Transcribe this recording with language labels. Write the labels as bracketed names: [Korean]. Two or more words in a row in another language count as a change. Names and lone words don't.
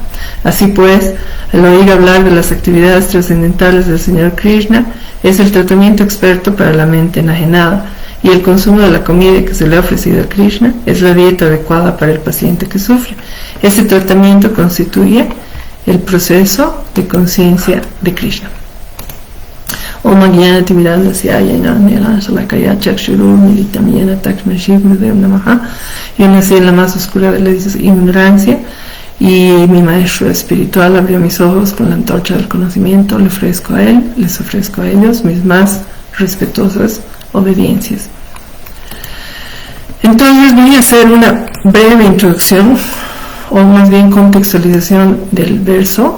[Spanish] Así pues, al oír hablar de las actividades trascendentales del Señor Krishna, es el tratamiento experto para la mente enajenada, y el consumo de la comida que se le ha ofrecido a Krishna es la dieta adecuada para el paciente que sufre. Este tratamiento constituye el proceso de conciencia de Krishna. [Sanskrit] Om Jnana Timirandasya Jnana Salakaya Chakshuru Militam Jnana Takshma Shri Gurudev Namaha. [Spanish] Yo nací en la más oscura de la ignorancia y mi maestro espiritual abrió mis ojos con la antorcha del conocimiento. Le ofrezco a él, les ofrezco a ellos mis más respetuosas obediencias. Entonces voy a hacer una breve introducción, o más bien contextualización del verso.